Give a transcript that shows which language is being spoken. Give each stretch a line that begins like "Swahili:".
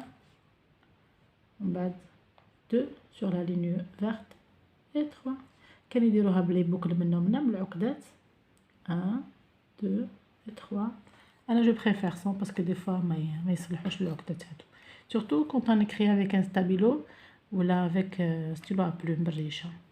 French: En bas 2 sur la ligne verte. Et 3.
Arabic: كان يديروها بلي بوكل منهم بالعقدات.
French: 1 2 et 3. Alors je préfère ça parce que des fois
Arabic: ما يصلحوش العقدات هادو.
French: Surtout quand on écrit avec un stabilo ou là avec stylo à plume بالريشة.